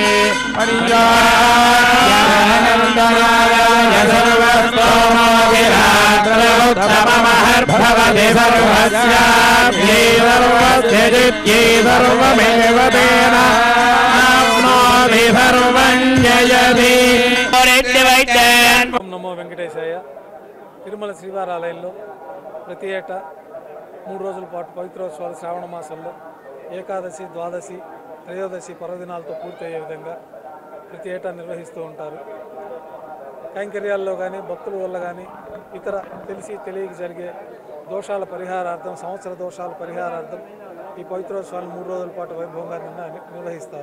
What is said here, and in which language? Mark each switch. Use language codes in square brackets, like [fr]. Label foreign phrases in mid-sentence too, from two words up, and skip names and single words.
[sa] पर्यायानन्दनाय सर्वस्तोमोऽभिरात्रमुत्तममहर्भवति सर्वस्याप्यै सर्वस्य जित्यै सर्वमेव तेन आप्नोति सर्वं जयति। నమో వెంకటేశాయ. [te] తిరుమల శ్రీవారి ఆలయంలో ప్రతి ఏటా 3 రోజుల పాటు పవిత్రోత్సవాలు శ్రావణ మాసంలో ఏకాదశి, ద్వాదశి, త్రయోదశి పర్వదినాలతో పూర్తయ్యే విధంగా ప్రతి ఏటా నిర్వహిస్తూ ఉంటారు. కైంకర్యాల్లో కానీ భక్తుల వల్ల కానీ ఇతర తెలిసి తెలియక జరిగే దోషాల పరిహారార్థం, సంవత్సర దోషాల పరిహారార్థం ఈ పవిత్రోత్సవాలను 3 రోజుల పాటు వైభవంగా నిర్వహిస్తారు.